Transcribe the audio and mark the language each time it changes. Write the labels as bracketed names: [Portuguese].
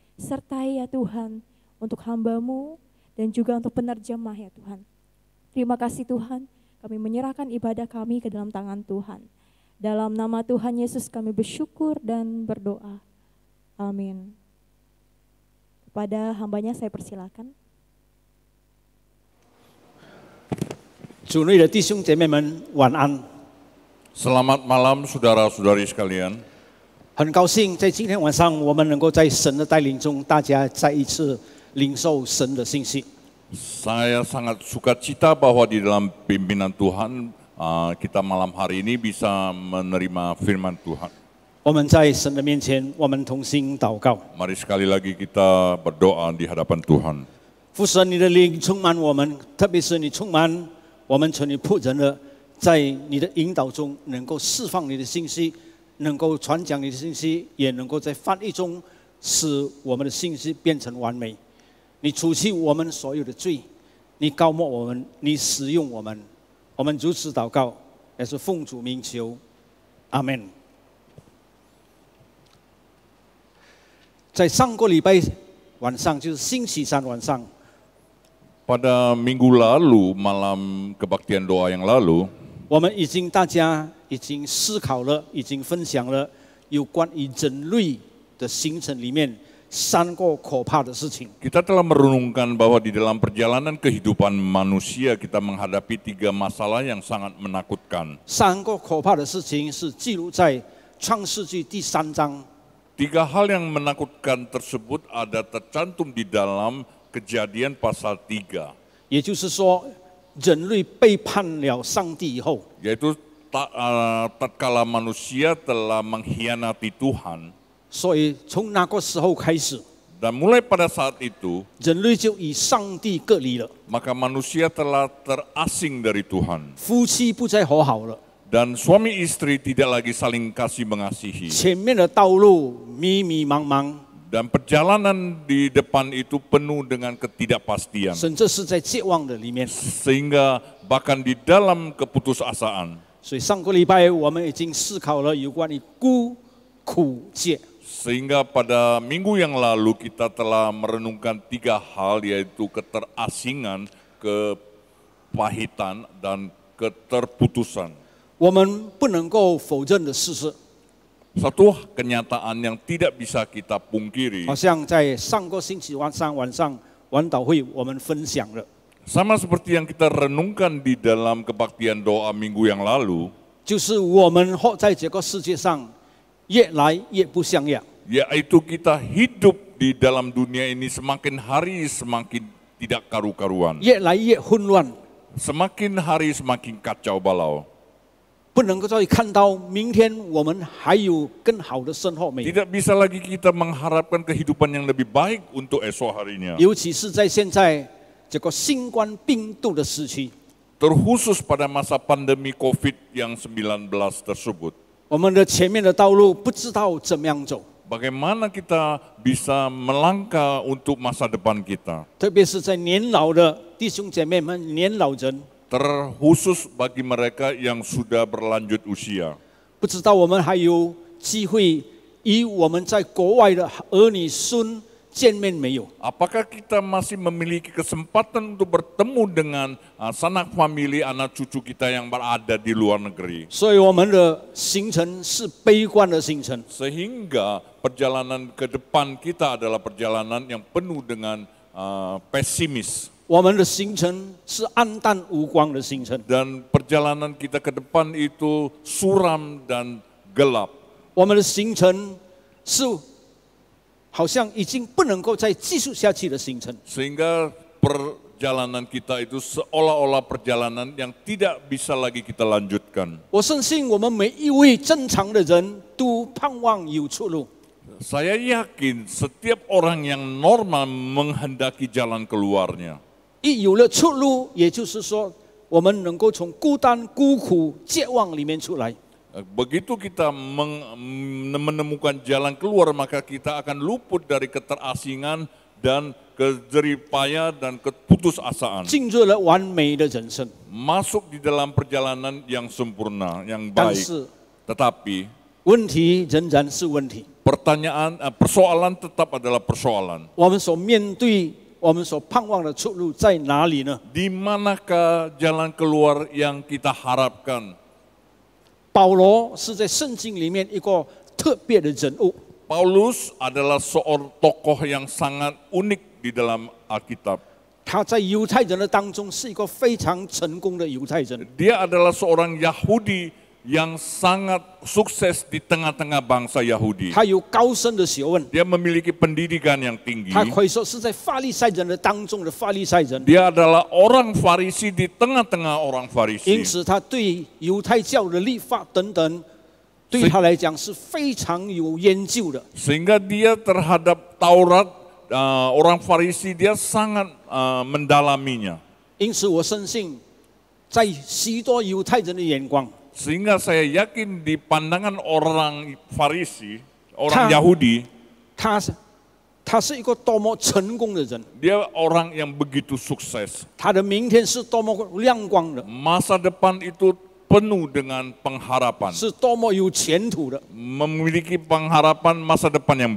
[Indonesian] Sertai ya Tuhan untuk hamba-Mu dan juga untuk penerjemah ya Tuhan. Terima kasih Tuhan, kami menyerahkan ibadah kami ke dalam tangan Tuhan. Dalam nama Tuhan Yesus kami bersyukur dan berdoa. Amin. Kepada hambanya saya persilakan. [Chinese] 主内的弟兄姐妹们，晚安。 [Indonesian] Selamat malam saudara-saudari sekalian. [Chinese] 很高兴在今天晚上，我们能够在神的带领中，大家再一次领受神的信息。 [Indonesian] Saya sangat sukacita bahwa di dalam pimpinan Tuhan kita malam hari ini bisa menerima firman Tuhan. [Chinese] 我们在神的面前，我们同心祷告。 [Indonesian] Mari sekali lagi kita berdoa di hadapan Tuhan. [Chinese] 父神，你的灵充满我们，特别是你充满我们成为仆人的，在你的引导中，能够释放你的信息，能够传讲你的信息，也能够在翻译中使我们的信息变成完美。你除去我们所有的罪，你膏抹我们，你使用我们。我们如此祷告，也是奉主名求，阿门。在上个礼拜晚上，就是星期三晚上。 [Indonesian] Pada minggu lalu, malam kebaktian doa yang lalu, [Chinese] 我们大家已经思考了，已经分享了有关于人类的形成里面3个可怕的事情。 [Indonesian] kita telah merenungkan bahwa di dalam perjalanan kehidupan manusia kita menghadapi 3 masalah yang sangat menakutkan. [Chinese] 3个可怕的事情是记录在创世纪第3章。 [Indonesian] 3 hal yang menakutkan tersebut ada tercantum di dalam Kejadian pasal 3. [Chinese] 也就是说，人类背叛了上帝以后， [Indonesian] Yaitu tatkala manusia telah mengkhianati Tuhan. [Chinese] 所以从那个时候开始， [Indonesian] Dan mulai pada saat itu, [Chinese] 人类就与上帝隔离了， [Indonesian] maka manusia telah terasing dari Tuhan. [Chinese] 夫妻不再和好了， [Indonesian] Dan suami istri tidak lagi saling kasih mengasihi. [Chinese] 前面的道路迷迷茫茫， [Indonesian] Dan perjalanan di depan itu penuh dengan ketidakpastian. [Chinese] 甚至是在绝望的里面。 [Indonesian] Sehingga bahkan di dalam keputusasaan. [Chinese] 所以上个礼拜我们已经思考了有关于孤苦戒。 [Indonesian] Sehingga pada minggu yang lalu kita telah merenungkan 3 hal, yaitu keterasingan, kepahitan, dan keterputusan. [Chinese] 我们不能够否认的事实， [Indonesian] Satu kenyataan yang tidak bisa kita pungkiri. [Chinese] 好像在上个星期晚上晚祷会我们分享了， [Indonesian] Sama seperti yang kita renungkan di dalam kebaktian doa minggu yang lalu, [Chinese] 就是我们活在这个世界上越来越不像样， [Indonesian] yaitu kita hidup di dalam dunia ini semakin hari semakin tidak karu-karuan. [Chinese] 越来越混乱， [Indonesian] Semakin hari semakin kacau balau. [Chinese] 不能够再看到明天我们还有更好的生活没有？ [Indonesian] Tidak bisa lagi kita mengharapkan kehidupan yang lebih baik untuk esok harinya. [Chinese] 尤其是在现在这个新冠病毒的时期， [Indonesian] Terkhusus pada masa pandemi COVID-19 tersebut. [Chinese] 我们的前面的道路不知道怎么样走， [Indonesian] Bagaimana kita bisa melangkah untuk masa depan kita. [Chinese] 特别是在年老的弟兄姐妹们、年老人。 [Indonesian] Terkhusus bagi mereka yang sudah berlanjut usia. [Chinese] 不知道我们还有机会与我们在国外的儿女孙见面没有？ [Indonesian] Apakah kita masih memiliki kesempatan untuk bertemu dengan sanak famili, anak cucu kita yang berada di luar negeri? [Chinese] 所以我们的行程是悲观的行程， [Indonesian] Sehingga perjalanan ke depan kita adalah perjalanan yang penuh dengan pesimis. [Chinese] 我们的行程是暗淡无光的行程。 [Indonesian] Dan perjalanan kita ke depan itu suram dan gelap. [Chinese] 我们的行程是好像已经不能够再继续下去的行程。 [Indonesian] Sehingga perjalanan kita itu seolah-olah perjalanan yang tidak bisa lagi kita lanjutkan. [Chinese] 我相信我们每一位正常的人都盼望有出路。 [Indonesian] Saya yakin setiap orang yang normal menghendaki jalan keluarnya. [Chinese] 一有了出路，也就是说，我们能够从孤单、孤苦、绝望里面出来。 [Indonesian] Begitu kita menemukan jalan keluar, maka kita akan luput dari keterasingan dan kejeripaya dan keputusasaan. [Chinese] 进入了完美的人生。 [Indonesian] Masuk di dalam perjalanan yang sempurna, yang [Chinese] 但 [Indonesian] baik. [Chinese] 是 [Indonesian] Tetapi [Chinese] 问题仍然是问题。 [Indonesian] persoalan tetap adalah persoalan. [Chinese] 我们所面对、我们所盼望的出路在哪里呢？ [Indonesian] Di manakah jalan keluar yang kita harapkan? [Chinese] 保罗是在圣经里面一个特别的人物。 [Indonesian] Paulus adalah seorang tokoh yang sangat unik di dalam Alkitab. [Chinese] 他在犹太人的当中是一个非常成功的犹太人。 [Indonesian] Dia adalah seorang Yahudi yang sangat sukses di tengah-tengah bangsa Yahudi. [Chinese] 他有高深的学问， [Indonesian] Dia memiliki pendidikan yang tinggi. [Chinese] 他可以说是在法利赛人的当中的法利赛人。 [Indonesian] Dia adalah orang Farisi di tengah-tengah orang [Chinese] 因 [Indonesian] Farisi. [Chinese] 此，他对犹太教的律法等等，对他来讲是非常有研究的。 [Indonesian] Sehingga dia terhadap Taurat, orang Farisi dia sangat mendalaminya. [Chinese] 因此，我深信，在许多犹太人的眼光， [Indonesian] Sehingga saya yakin di pandangan orang Farisi, orang Yahudi, [Chinese] 他是一个多么成功的人， [Indonesian] dia orang yang begitu sukses. [Chinese] 他的明天是多么亮光的， [Indonesian] Masa depan itu penuh dengan pengharapan. [Chinese] 是多么有前途的。 [Indonesian] Memiliki pengharapan masa depan yang